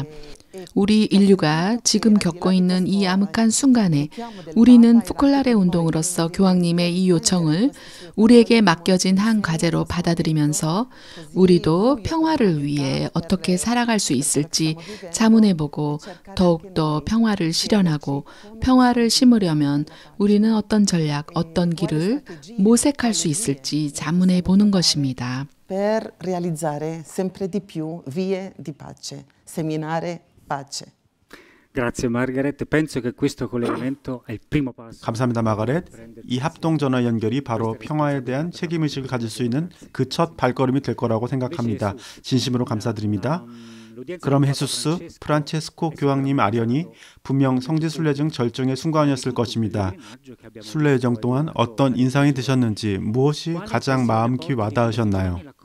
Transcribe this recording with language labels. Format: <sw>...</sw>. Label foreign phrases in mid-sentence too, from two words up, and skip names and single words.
<ko>우리 인류가 지금 겪고 있는 이 암흑한 순간에 우리는 포콜라레 운동으로서 교황님의 이 요청을 우리에게 맡겨진 한 과제로 받아들이면서 우리도 평화를 위해 어떻게 살아갈 수 있을지 자문해보고 더욱더 평화를 실현하고 평화를 심으려면 우리는 어떤 전략, 어떤 길을 모색할 수 있을지 자문해보는 것입니다.</ko> <it>Per realizzare sempre di più vie di pace, seminare pace. Grazie Margaret. Penso che questo collegamento è il primo passo.</it> <ko>감사합니다, 마가렛. 이 합동 전화 연결이 바로 평화에 대한 책임의식을 가질 수 있는 그 첫 발걸음이 될 거라고 생각합니다. 진심으로 감사드립니다. 그럼 헤수스, 프란체스코 교황님 아련이 분명 성지순례 중 절정의 순간이었을 것입니다. 순례 여정 동안 어떤 인상이 드셨는지, 무엇이 가장 마음 깊이 와닿으셨나요?</ko>